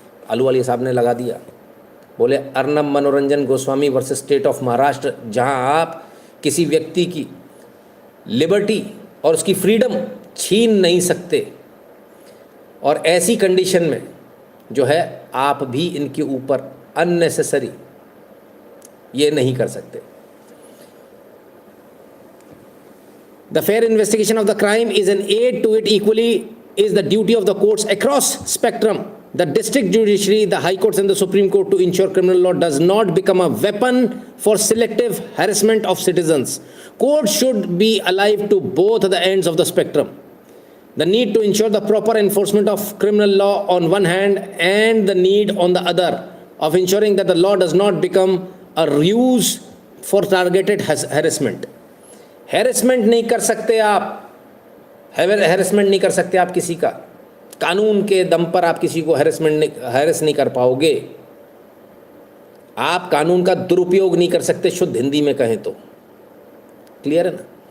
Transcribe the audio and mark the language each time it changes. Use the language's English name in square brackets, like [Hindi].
[Hindi] आलूवालिया साहब ने लगा दिया, बोले अर्नब मनोरंजन Goswami versus state of Maharashtra, जहां आप किसी व्यक्ति की लिबर्टी और उसकी फ्रीडम छीन नहीं सकते, और ऐसी कंडीशन में जो है आप भी इनके ऊपर अननेसेसरी ये नहीं कर सकते। [English] The fair investigation of the crime is an aid to it, equally is the duty of the courts across spectrum, the district judiciary, the high courts and the Supreme Court, to ensure criminal law does not become a weapon for selective harassment of citizens. Courts should be alive to both the ends of the spectrum. The need to ensure the proper enforcement of criminal law on one hand, and the need on the other of ensuring that the law does not become a ruse for targeted harassment. [Hindi] Harassment नहीं कर सकते आप, harassment नहीं कर सकते आप किसी का, कानून के दम पर आप किसी को हैरेस नहीं कर पाओगे। आप कानून का दुरुपयोग नहीं कर सकते, शुद्ध हिंदी में कहें तो। क्लियर है ना।